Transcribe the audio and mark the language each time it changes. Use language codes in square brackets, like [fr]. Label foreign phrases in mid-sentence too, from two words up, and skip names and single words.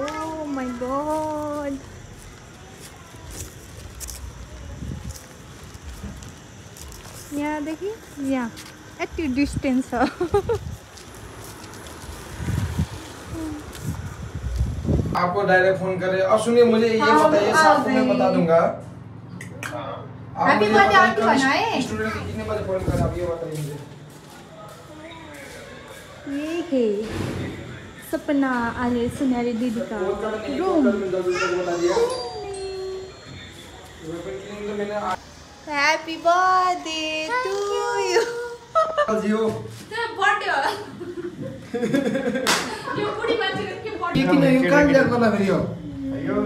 [en] my god [ne] यहाँदेखि यहाँ यति डिस्टेंस छ। [hi] आपको डायरेक्ट फोन करे और सुनिए मुझे ये बताइए साथ में बता दूंगा। [en] happy birthday [hi] आंटी बना है। स्टूडेंट को कितने बजे फोन करें आप ये बताइए मुझे। ये है सपना आले सुनारी दीदी का रूम। [en] Happy birthday to you. [hi] जियो [ne] बर्थडे हो यो बुढी मान्छेको के बर्थडे किन यो कान ल्याएको न फेरि यो